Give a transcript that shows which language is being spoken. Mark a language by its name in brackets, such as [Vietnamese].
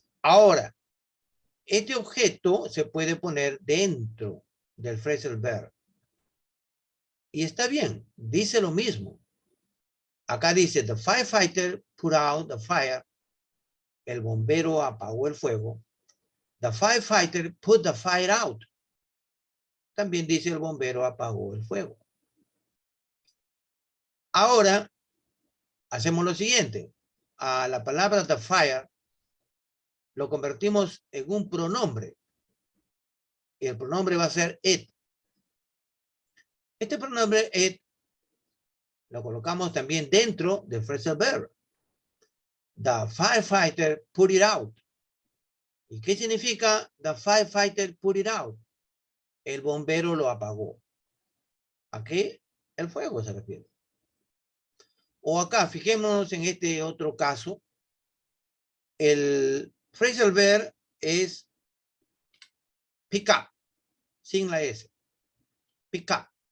[Spanish] Ahora, este objeto se puede poner dentro del phrasal verb. Y está bien, dice lo mismo. Acá dice, [English] the firefighter put out the fire. [Spanish] El bombero apagó el fuego. [English] The firefighter put the fire out. [Spanish] También dice el bombero apagó el fuego. Ahora, hacemos lo siguiente. A la palabra the fire lo convertimos en un pronombre. Y el pronombre va a ser it. Este pronombre it lo colocamos también dentro del phrasal verb. [English] The firefighter put it out. [Spanish] ¿Y qué significa [English] the firefighter put it out? [Spanish] El bombero lo apagó. ¿A qué? El fuego se refiere. O acá, fijémonos en este otro caso. El phrasal verb es pick up, sin la S. Pick up.